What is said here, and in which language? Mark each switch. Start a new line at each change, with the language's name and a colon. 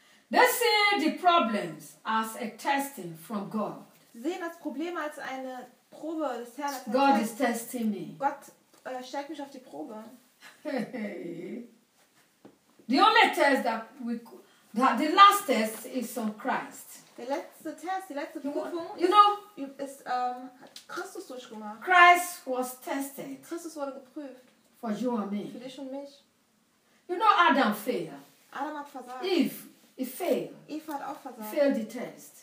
English: They see the problems as a testing from God.
German: Sehen das Problem als eine Probe des Herrn.
English: God is testing me.
German: Gott stellt mich auf die Probe.
English: Hey. The only test that we that the last test is on Christ.
German: Der letzte Test, die letzte Prüfung,
English: you know,
German: hat Christus durchgemacht.
English: Christ was tested.
German: Christus wurde geprüft.
English: For you and me.
German: Für dich und mich.
English: You know, Adam failed.
German: Adam hat versagt.
English: Eve failed.
German: Eva hat auch versagt.
English: Failed the test.